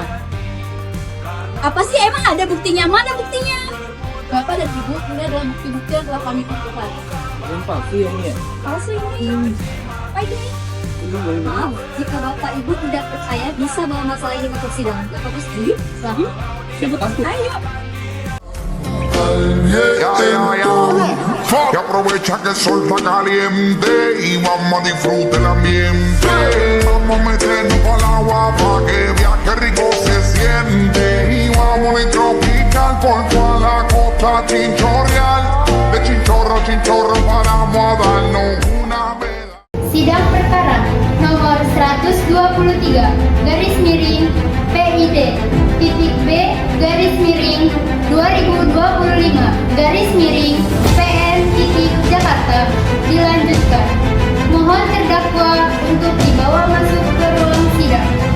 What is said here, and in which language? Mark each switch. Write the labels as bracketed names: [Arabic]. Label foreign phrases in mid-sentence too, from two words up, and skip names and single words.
[Indonesian] Apa sih, emang ada buktinya? Mana buktinya? Bapak dan Ibu, ini adalah bukti-bukti yang telah kami kumpulkan. Yang palsu ya ini ya? Palsu ini. Apa ini? Maaf, jika Bapak Ibu tidak percaya, bisa bawa masalah ini ke persidangan. Bapak setuju? Siapa takut? Ayo. [Spanish] Que aprovecha que el sol está caliente y vamos a disfrutar el ambiente. Vamos a meternos para el agua para que viaje rico se siente. Y vamos a tropical por toda la costa chinchorreal. De chinchorro a chinchorro paramos a darnos una vela. [Indonesian] Sidang perkara nomor 123 garis miring PID titik B garis miring 2025 garis miring PN titik Jakarta dilanjutkan. Mohon terdakwa untuk dibawa masuk ke ruang sidang.